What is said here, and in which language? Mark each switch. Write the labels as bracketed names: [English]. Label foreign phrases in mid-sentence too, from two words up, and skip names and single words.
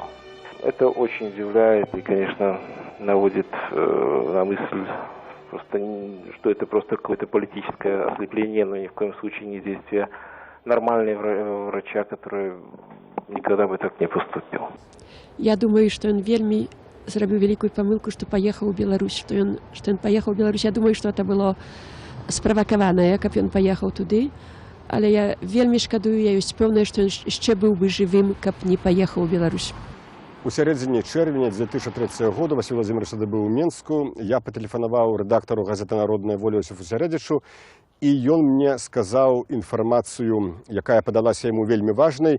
[Russian] Это очень удивляет и, конечно, наводит на мысль, что это просто какое-то политическое ослепление, но ни в коем случае не действие нормального врача, который никогда бы так не поступил. Я думаю, что он [Ukrainian] вельми зробив великую помилку, [Russian] что поехал в Беларусь, что он поехал в Беларусь. Я думаю, что это было спровоковано, как он поехал туда. [Belarusian] Але я вельмі шкадую, я ёсць пэўная, што ён яшчэ быў бы жывым, каб не паехаў у Беларусь. У сярэдзіне чэрвеня 2003 года Васіль Владимирович тады быў у Менску. Я патэлефанаваў рэдактару газеты «Народная воля» Йосіфу Сярэдзічу, і ён мне сказаў інфармацыю, якая падалася яму вельмі важнай.